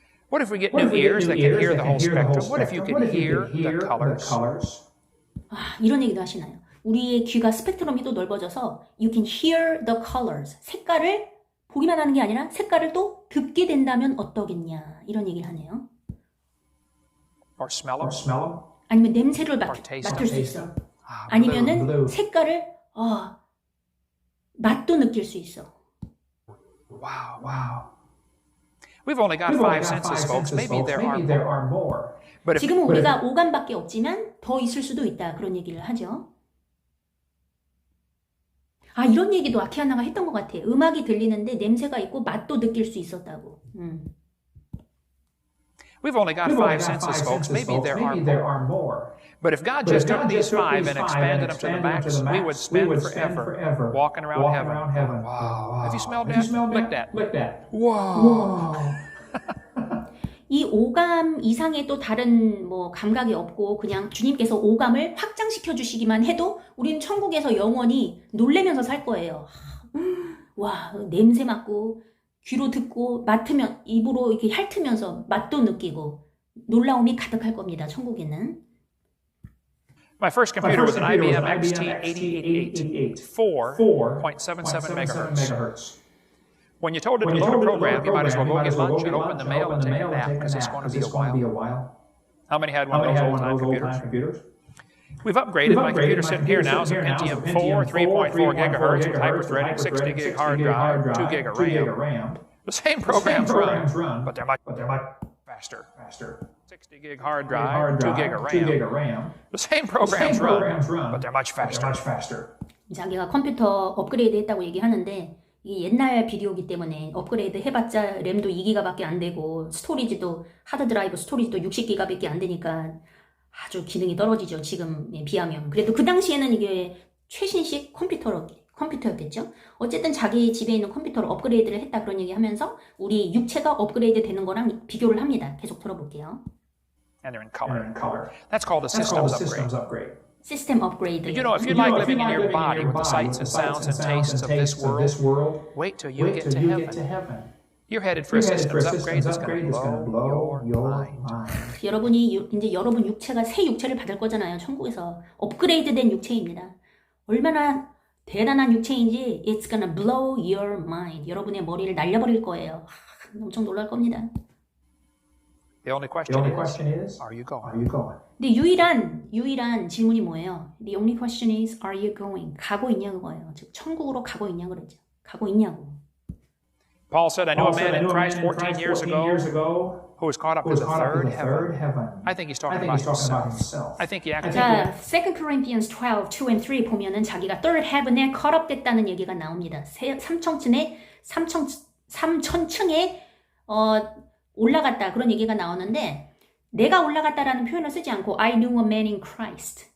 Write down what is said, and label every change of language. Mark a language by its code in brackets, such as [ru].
[en] What if we get new ears that can hear the whole spectrum? What if you can hear the colors? [ko] 이런 얘기도 하시나요? 우리의 귀가 스펙트럼이 또 넓어져서 [en] you can hear the colors. [ko] 색깔을 보기만 하는 게 아니라 색깔을 또 듣게 된다면 어떠겠냐 이런 얘기를 하네요. [en] Or smell them? [ko] 아니면 냄새를 맡을 수 있어. 아니면은 색깔을 맛도 느낄 수 있어. [en] Wow. We've only got five senses, folks. Maybe there are more. [ko] 지금은 우리가 오감밖에 없지만 더 있을 수도 있다. 그런 얘기를 하죠. 아, 이런 얘기도 아키하나가 했던 것 같아. 음악이 들리는데 냄새가 있고 맛도 느낄 수 있었다고. [en] We've only got five senses, folks. Maybe there are more. But if God just took these five and expanded them to the max, we would spend forever walking around heaven. Wow. Have you smelled that? Lick that. Wow. [ko] 이 오감 이상의 또 다른 뭐 감각이 없고 그냥 주님께서 오감을 확장시켜 주시기만 해도 우리는 천국에서 영원히 놀래면서 살 거예요. 와, 냄새 맡고 귀로 듣고 맡으면 입으로 이렇게 핥으면서 맛도 느끼고 놀라움이 가득할 겁니다. 천국에는. [en] My first computer was an IBM XT8088, 4.77 megahertz. When you told it to load a program, you might as well go get lunch and open the mail and take a nap because it's going to be a while. How many had one of those old-time computers? We've upgraded. My computer sitting here now is a Pentium 4, 3.4 gigahertz with hyper-threading, 60 gig hard drive, 2 gig of RAM. The same programs run, but they're much faster. 60 gig hard drive, 2 gig of RAM. The same programs run, but they're much faster. [ko] 자기가 컴퓨터 업그레이드 했다고 얘기하는데 이게 옛날 비디오기 때문에 업그레이드 해봤자 램도 2기가밖에 안 되고 스토리지도 하드드라이브 스토리지도 60기가밖에 안 되니까 아주 기능이 떨어지죠. 지금에 비하면. 그래도 그 당시에는 이게 최신식 컴퓨터였겠죠. 어쨌든 자기 집에 있는 컴퓨터로 업그레이드를 했다 그런 얘기하면서 우리 육체가 업그레이드 되는 거랑 비교를 합니다. 계속 들어볼게요. [en] And they're in color. That's called a systems upgrade. [ko] 시스템 업그레이드. [en] You know, if you like living in your body with the sights and sounds and tastes of this world, wait till you get to heaven. You're headed for a systems upgrade that's going to blow your mind. [ko] 여러분이 이제 여러분 육체가 새 육체를 받을 거잖아요. 천국에서 업그레이드된 육체입니다. 얼마나 대단한 육체인지 [en] it's gonna blow your mind. [ko] 여러분의 머리를 날려버릴 거예요. 엄청 놀랄 겁니다. [en] The only question is, are you going? [ko] 근데 유일한 질문이 뭐예요? [en] The only question is, are you going? [ko] 가고 있냐고 거예요. 즉 천국으로 가고 있냐고 그랬죠. 가고 있냐고. [en] Paul said, I knew a man in Christ 14 years ago who was caught up to the third heaven. I think he's talking about himself. I think he actually [ko] 자, 2 Corinthians 12, 2 and 3 보면은 자기가 [en] third heaven [ko] 에 [en] caught up [ko] 됐다는 얘기가 나옵니다. 삼천층에 올라갔다 그런 얘기가 나오는데 내가 올라갔다라는 표현을 쓰지 않고 [en] I knew a man in Christ.